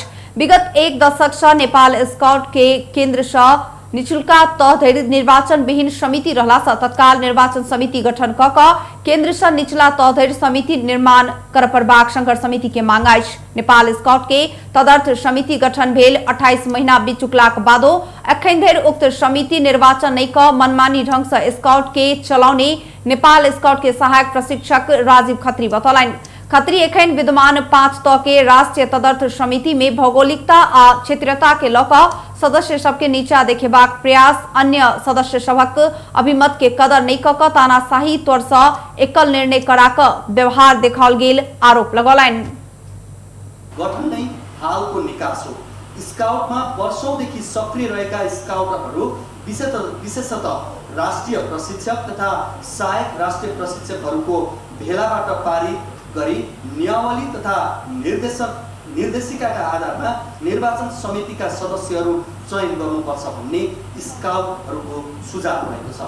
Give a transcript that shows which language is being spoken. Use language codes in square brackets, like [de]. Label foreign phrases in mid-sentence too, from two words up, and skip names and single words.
[mai] विगत एक दशक से नेपाल स्काउट के केंद्र से निचुल्का तह धरि निर्वाचन विहीन समिति रहला से तत्काल निर्वाचन समिति गठन क केंद्र से निचला तह धरि समिति निर्माण कर प्रबाक संघर्ष समिति के मांग अछि। नेपाल स्काउट के तदर्थ समिति गठन भेल 28 महीना बीत चुकलाक बादो अखन धरि उक्त समिति निर्वाचन नहीं क मनमानी ढंग से स्काउट के चलाउने नेपाल स्काउट के सहायक प्रशिक्षक राजीव खत्री बतौलाइन। खत्री एखन विद्यमान 5 तह के राष्ट्रीय तदर्थ समिति में भौगोलिकता आ क्षेत्रीयता के लक सदस्य सबके नीचा देखेबाक प्रयास अन्य सदस्य सबक अभिमत के कदर नहीं कक तानाशाही तौर से एकल निर्णय कराक व्यवहार देखाओल गेल आरोप लगौलाइन। [ne] गठन नै हालको निकास हो। स्काउटमा वर्षौंदेखि सक्रिय रहेका स्काउटरहरू विशेषतः राष्ट्रिय प्रशिक्षक तथा सहायक राष्ट्रिय प्रशिक्षकहरूको भेलाबाट पारित गरी नियमावली तथा निर्देशिकाका आधारमा निर्वाचन समितिका सदस्यहरू चयन गर्नुपर्छ भन्ने स्काउटहरूको सुझाव रहेको छ।